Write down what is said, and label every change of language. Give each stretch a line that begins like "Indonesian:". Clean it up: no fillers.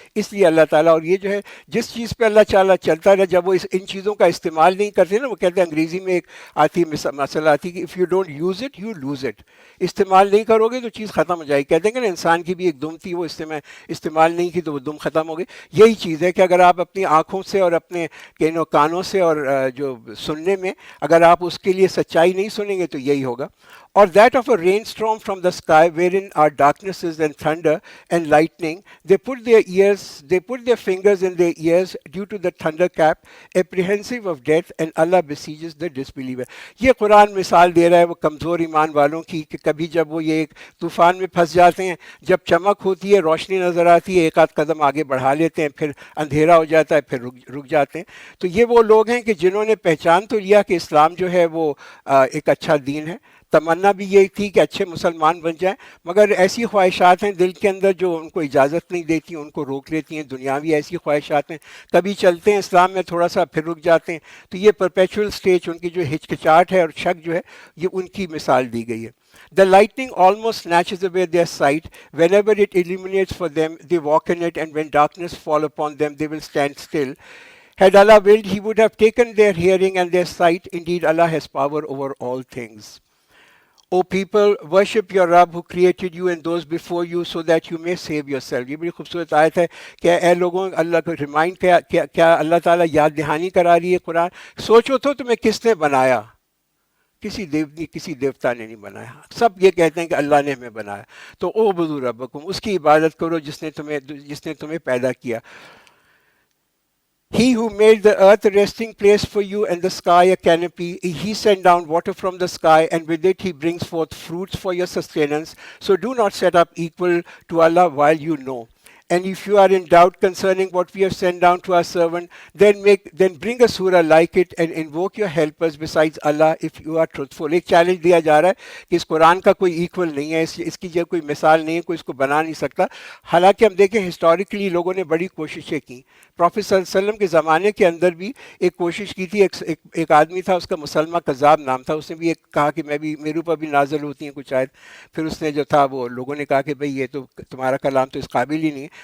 Urdu: اس لیے اللہ تعالیٰ, اور یہ جو ہے جس چیز پہ اللہ تعالیٰ چلتا رہے, جب وہ ان چیزوں کا استعمال نہیں کرتے نا, وہ کہتے ہیں انگریزی میں ایک آتی مسئلہ آتی کہ
English: If you don't use it you lose it.
Urdu: استعمال نہیں کرو گے تو چیز ختم ہو جائے گی. کہتے ہیں کہ نا انسان کی بھی ایک دم تھی, وہ استعمال نہیں کی تو وہ دم ختم ہو گئی. یہی چیز ہے کہ اگر آپ اپنی آنکھوں سے اور اپنے کانوں سے اور جو سننے میں اگر آپ اس کے لیے سچائی نہیں سنیں گے تو یہی ہوگا.
English: Or that of a rainstorm from the sky wherein are darknesses and thunder and lightning, they put their fingers in their ears due to the thunder cap, apprehensive of death, and Allah besieges the disbeliever.
Urdu: یہ قرآن مثال دے رہا ہے وہ کمزور ایمان والوں کی کہ کبھی جب وہ یہ ایک طوفان میں پھنس جاتے ہیں, جب چمک ہوتی ہے, روشنی نظر آتی ہے, ایک آدھ قدم آگے بڑھا لیتے ہیں, پھر اندھیرا ہو جاتا ہے, پھر رک جاتے ہیں. تو یہ وہ لوگ ہیں کہ جنہوں نے پہچان تو لیا کہ اسلام جو ہے وہ ایک اچھا دین ہے, تمنا بھی یہی تھی کہ اچھے مسلمان بن جائیں, مگر ایسی خواہشات ہیں دل کے اندر جو ان کو اجازت نہیں دیتی, ان کو روک لیتی ہیں. دنیاوی ایسی خواہشات ہیں, کبھی چلتے ہیں اسلام میں تھوڑا سا پھر رک جاتے ہیں. تو یہ پرپیچول سٹیج, ان کی جو ہچکچاہٹ ہے اور شک جو ہے, یہ ان کی مثال دی گئی ہے.
English: The lightning almost snatches away their sight. Whenever it illuminates for them, they walk in it, and when darkness fall upon them, they will stand still. Had Allah willed, He would have taken their hearing and their sight. Indeed, Allah has power over all things. O people, worship your Rabb who created you and those before you so that you may save yourself.
Urdu: یہ بڑی خوبصورت آیت ہے کہ اے لوگوں, اللہ کو remind کیا اللہ تعالیٰ یاد دہانی کرا رہی ہے قرآن. سوچو تو تمہیں کس نے بنایا, کسی دیوتا نے نہیں بنایا. سب یہ کہتے ہیں کہ اللہ نے ہمیں بنایا. تو
Arabic: او بدو ربکم,
Urdu: اس کی عبادت کرو جس نے تمہیں پیدا کیا.
English: He who made the earth a resting place for you and the sky a canopy, He sent down water from the sky, and with it He brings forth fruits for your sustenance. So do not set up equal to Allah while you know. And if you are in doubt concerning what we have sent down to our servant, then bring a surah like it and invoke your helpers besides Allah if you are truthful.
Urdu: ایک challenge دیا جا رہا ہے کہ اس قرآن کا کوئی equal نہیں ہے, اس کی جو کوئی مثال نہیں ہے, کوئی اس کو بنا نہیں سکتا. حالانکہ ہم دیکھیں ہسٹوریکلی لوگوں نے بڑی کوششیں کی. پروفیٹ صلی اللہ علیہ وسلم کے زمانے کے اندر بھی ایک کوشش کی تھی. ایک آدمی تھا, اس کا مسلمہ کذاب نام تھا, اس نے بھی ایک کہا کہ میرے اوپر بھی نازل ہوتی ہیں کچھ آیت. پھر اس نے جو تھا وہ لوگوں نے کہا کہ بھئی یہ تو تمہارا کلام تو اس قابل ہی نہیں ہے.